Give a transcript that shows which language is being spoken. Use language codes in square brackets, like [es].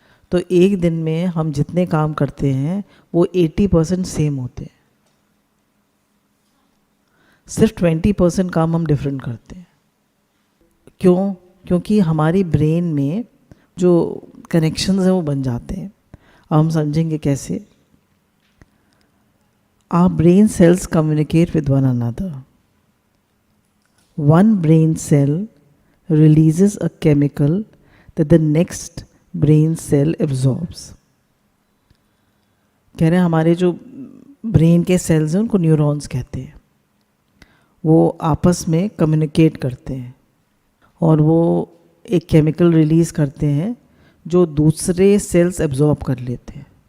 [hi] तो एक दिन में हम जितने काम करते हैं वो 80% सेम होते हैं, सिर्फ 20% काम हम डिफरेंट करते हैं। क्यों? क्योंकि हमारी ब्रेन में जो कनेक्शंस हैं वो बन जाते हैं। अब हम समझेंगे कैसे। [en] Our brain cells communicate with one another. One brain cell releases a chemical that the next brain cell absorbs. [hi] कह रहे हैं हमारे जो ब्रेन के सेल्स हैं उनको न्यूरॉन्स कहते हैं। वो आपस में कम्युनिकेट करते हैं और वो एक केमिकल रिलीज़ करते हैं जो दूसरे सेल्स एब्जॉर्ब कर लेते हैं।